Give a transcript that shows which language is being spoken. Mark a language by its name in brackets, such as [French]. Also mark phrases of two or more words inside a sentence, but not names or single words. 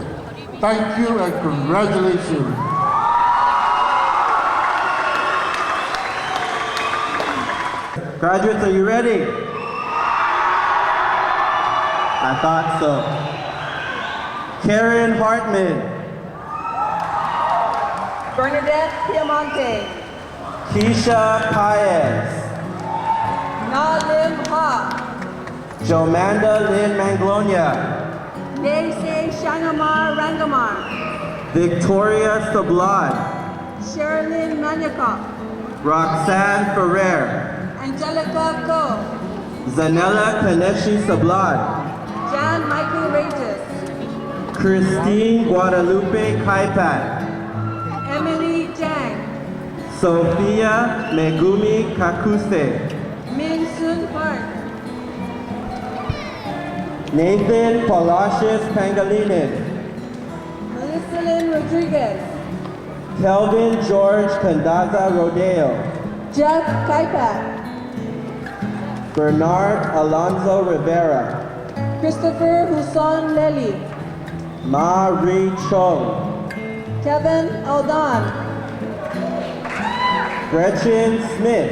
[English] Thank you and congratulations. Graduates, are you ready? I thought so. Karen Hartman. Bernadette Piamonte. Keisha Paez. Na Lim Ha, Jomanda Lynn Manglonia, Daisy Shangamar Rangamar, Victoria Sablad, Sherilyn Maniakop, Roxanne Ferrer, Angelica Ko, Zanella Kaneshi Sablad, Jan Michael Regis, Christine Guadalupe Kaipat, Emily Jang, Sophia Megumi Kakuse, Min Sun Park, Nathan Palacios Pangilinan, Melissa Lynn Rodriguez, Kelvin George Candaza Rodeo, Jeff Kaipat, Bernard Alonso Rivera, Christopher Huson Lely, Ma Ri Chong, Kevin Aldon, Gretchen Smith,